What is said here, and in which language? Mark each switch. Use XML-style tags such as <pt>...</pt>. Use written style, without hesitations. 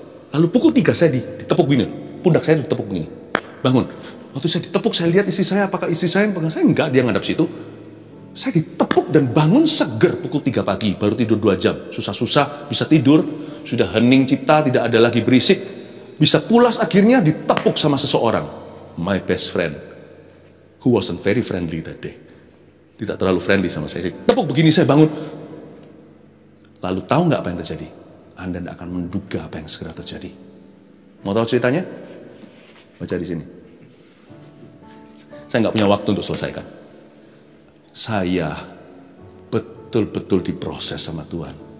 <id>Lalu pukul 3 saya ditepuk gini, pundak saya ditepuk gini. Bangun. Waktu saya ditepuk, saya lihat istri saya, apakah istri saya yang pegang saya? Enggak, dia ngadap situ. Saya ditepuk dan bangun seger pukul 3 pagi, baru tidur 2 jam. Susah-susah bisa tidur, sudah hening cipta, tidak ada lagi berisik. Bisa pulas akhirnya ditepuk sama seseorang.</id> <en>My best friend, who wasn't very friendly that day.</en> <id>Tidak terlalu friendly sama saya. Tepuk begini saya bangun. Lalu tahu nggak apa yang terjadi? Anda tidak akan menduga apa yang segera terjadi. Mau tahu ceritanya? Baca di sini. Saya nggak punya waktu untuk selesaikan. Saya betul-betul diproses sama Tuhan.</id>